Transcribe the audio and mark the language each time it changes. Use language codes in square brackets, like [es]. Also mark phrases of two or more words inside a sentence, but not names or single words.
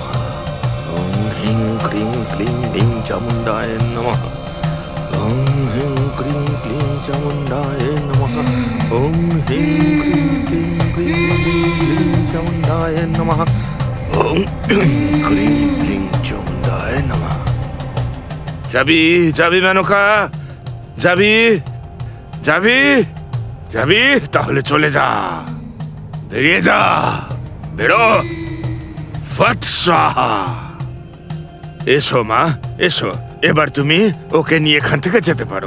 [sa] ओम ह्रीं क्रीं क्लीं ह्रीं चामुंडाय नमः। ओम ह्रीं क्रीं क्लीं चामुंडाय नमः। ओम ह्रीं क्रीं क्लीं ग्रीं ह्रीं चामुंडाय नमः। ओम क्रीं क्लीं चामुंडाय नमः। [bn] যাবি যাবি মেনকা, যাবি যাবি যাবি, তাহলে চলে যা, বেরিয়ে যা, বেরো, ফট সাহা। এসো মা, এসো, এবার তুমি ওকে নিয়ে এখান থেকে যেতে পারো।